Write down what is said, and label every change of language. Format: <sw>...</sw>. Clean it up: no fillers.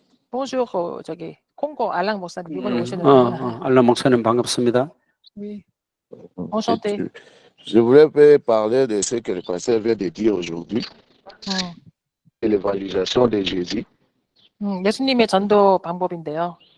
<fr>bonjour,</fr> <ko>저기 콩고 알랑 목사님 이번에 오시는 알람 목사님 반갑습니다.</ko> <fr>Oui. Enchanté. Je voulais parler de ce que le pasteur vient de dire aujourd'hui, de l'évangélisation de Jésus.</fr> <ko>예수님의 전도 방법인데요.</ko>